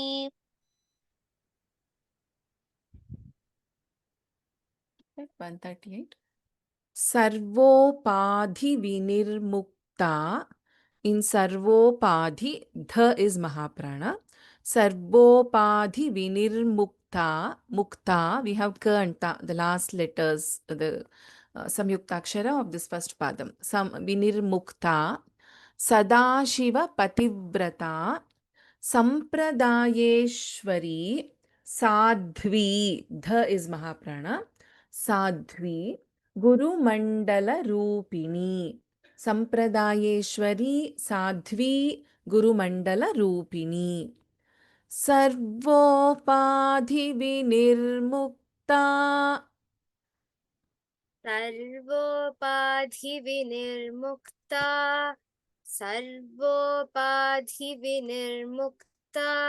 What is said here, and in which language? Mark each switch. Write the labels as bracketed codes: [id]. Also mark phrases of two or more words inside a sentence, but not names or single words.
[en] 138. [sa] सर्वोपाधि विनिर्मुक्ता. [en] In Sarvopadhi, dha is Mahaprana. [sa] सर्वोपाधि विनिर्मुक्ता. Mukta, [en] we have ka and ta, the last letters, the samyuktakshara of this first padam. [sa] Vinirmukta. सदाशिव पतिव्रता. Sampradayeshwari. [en] Sadhvi, dha is Mahaprana. [sa] Sadhvi. गुरु मण्डल रूपिणी. सम्प्रदायेश्वरी साध्वी गुरु मण्डल रूपिणी. सर्वोपाधि विनिर्मुक्ता. सर्वोपाधि विनिर्मुक्ता सर्वोपाधि विनिर्मुक्ता